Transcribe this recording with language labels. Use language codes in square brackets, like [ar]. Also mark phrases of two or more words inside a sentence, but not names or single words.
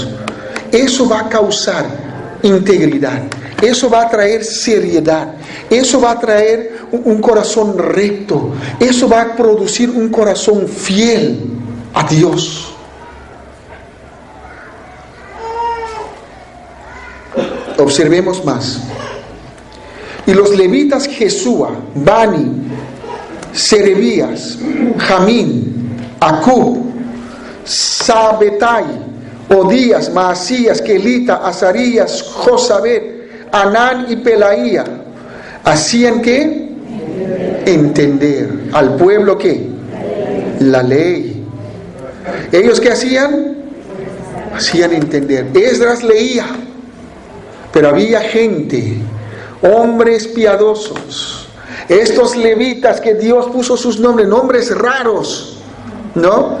[es] Eso va a causar integridad, eso va a traer seriedad, eso va a traer un corazón recto, eso va a producir un corazón fiel a Dios. Observemos más. Y los levitas Jesúa, Bani, Serebías, Jamín, Acub, Sabetai, Odías, Maasías, Kelita, Azarías, Josabet, Anán y Pelaía, hacían ¿qué? Entender al pueblo ¿qué? La ley. ¿Ellos qué hacían? Hacían entender. Esdras leía, pero había gente, hombres piadosos, estos levitas que Dios puso sus nombres, nombres raros, ¿no?